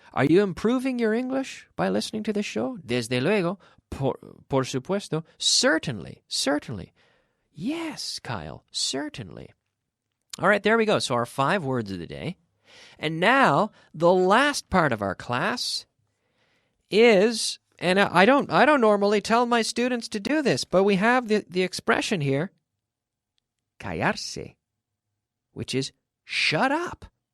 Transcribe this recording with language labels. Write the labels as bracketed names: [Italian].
[English] Are you improving your English by listening to this show? [Spanish] Desde luego, por supuesto. [English] Certainly. Certainly. Yes, Kyle. Certainly. All right, there we go. So our 5 words of the day. And now, the last part of our class is, and I don't normally tell my students to do this, but we have the expression here, callarse, which is shut up.